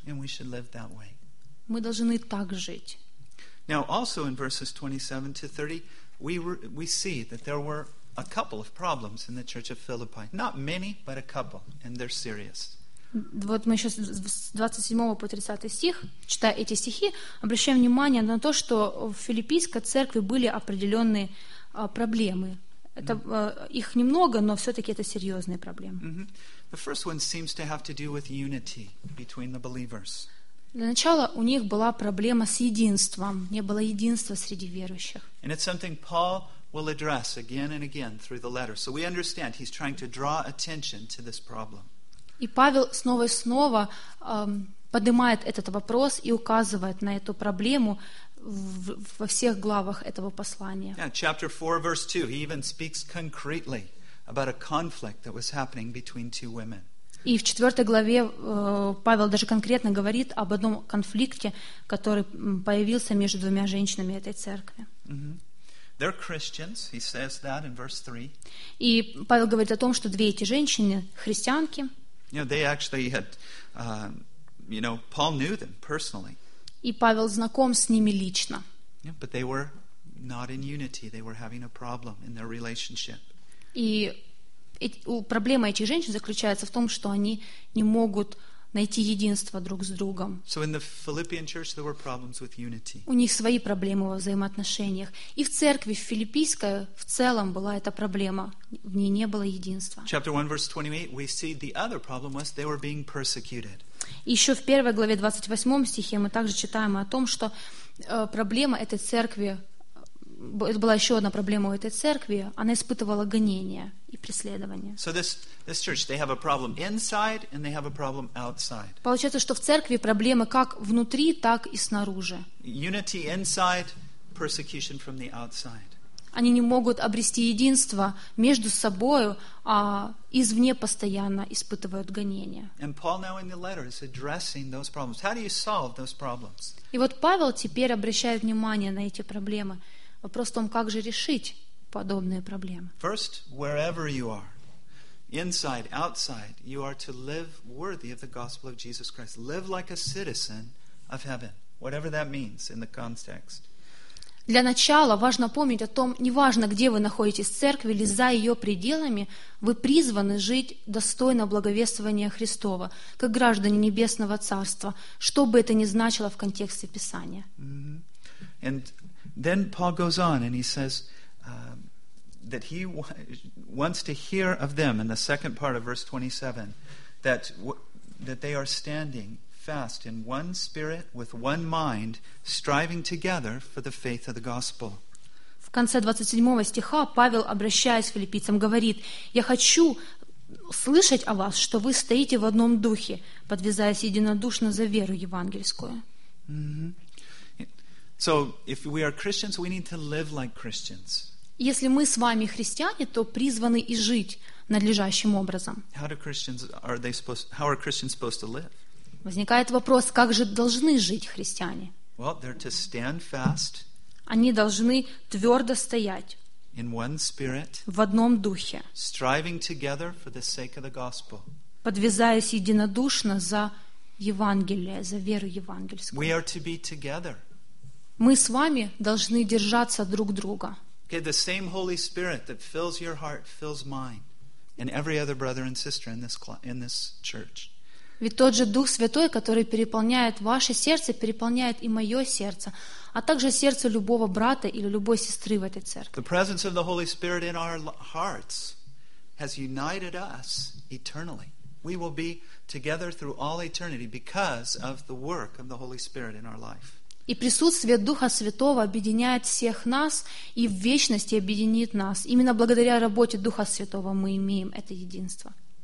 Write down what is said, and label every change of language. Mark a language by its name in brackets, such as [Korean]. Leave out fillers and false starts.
[English] And we should live that way. [Russian] Мы должны так жить. [English] Now, also in verses 27 to 30, we see that there were a couple of problems in the church of Philippi. Not many, but a couple, and they're serious. [Russian] Вот мы сейчас с 27 по 30 стих, читая эти стихи, обращаем внимание на то, что в Филиппийской церкви были определенные проблемы. Это, их немного, но все-таки это серьезные проблемы. [English] The first one seems to have to do with unity between the believers. [Russian] Для начала у них была проблема с единством. Не было единства среди верующих. [English] And it's something Paul will address again and again through the letter. So we understand he's trying to draw attention to this problem. [Russian] И Павел снова и снова поднимает этот вопрос и указывает на эту проблему во всех главах этого послания. [English] Yeah, chapter 4, verse 2, he even speaks concretely about a conflict that was happening between two women. [Russian] И в 4 главе Павел даже конкретно говорит об одном конфликте, который появился между двумя женщинами этой церкви. [English] They're Christians, he says that in verse 3. [Russian] И Павел говорит о том, что две эти женщины христианки. [English] They actually had, Paul knew them personally. [Russian] И Павел знаком с ними лично. [English] But they were not in unity. They were having a problem in their relationship. [Russian] И проблема этих женщин заключается в том, что они не могут найти единство друг с другом. [English] So in the Philippian church there were problems with unity. [Russian] У них свои проблемы во взаимоотношениях. И в церкви филиппийской в целом была эта проблема. В ней не было единства. [English] Chapter 1, verse 28, we see the other problem was they were being persecuted. [Russian] Еще в 1 главе 28 стихе мы также читаем о том, что проблема этой церкви, это была еще одна проблема у этой церкви, она испытывала гонения и преследования. [English] So this church, they have a problem inside and they have a problem outside. [Russian] Получается, что в церкви проблемы как внутри, так и снаружи. [English] Unity inside, persecution from the outside. [Russian] Они не могут обрести единство между собою, а извне постоянно испытывают гонения. [English] And Paul now in the letter is addressing those problems. How do you solve those problems? [Russian] И вот Павел теперь обращает внимание на эти проблемы. Вопрос в том, как же решить подобные проблемы. [English] First, wherever you are, inside, outside, you are to live worthy of the gospel of Jesus Christ. Live like a citizen of heaven, whatever that means in the context. [Russian] Для начала важно помнить о том, неважно, где вы находитесь, в церкви или за ее пределами, вы призваны жить достойно благовествования Христова, как граждане Небесного Царства, что бы это ни значило в контексте Писания. [English] And then Paul goes on and he says that he wants to hear of them in the second part of verse 27, that they are standing fast in one spirit with one mind, striving together for the faith of the gospel. [Russian] В конце 27 стиха Павел, обращаясь к филиппийцам, говорит: «Я хочу слышать о вас, что вы стоите в одном духе, подвязаясь единодушно за веру евангельскую». [English] So if we are Christians, we need to live like Christians. [Russian] Если мы с вами христиане, то призваны и жить надлежащим образом. [English] How are Christians supposed to live? [Russian] Возникает вопрос, как же должны жить христиане? [English] Well, they're to stand fast. [Russian] Они должны твердо стоять. [English] In one spirit. [Russian] В одном духе. [English] Striving together for the sake of the gospel. [Russian] Подвязаясь единодушно за Евангелие, за веру евангельскую. [English] We are to be together. [Russian] Мы с вами должны держаться друг друга. [English] Okay, the same Holy Spirit that fills your heart fills mine and every other brother and sister in this church. [Russian] Ведь тот же Дух Святой, который переполняет ваше сердце, переполняет и мое сердце, а также сердце любого брата или любой сестры в этой церкви. [English] The presence of the Holy Spirit in our hearts has united us eternally. We will be together through all eternity because of the work of the Holy Spirit in our life. [Russian] И присутствие Духа Святого объединяет всех нас и в вечности объединит нас. Именно благодаря работе Духа Святого мы имеем это единство.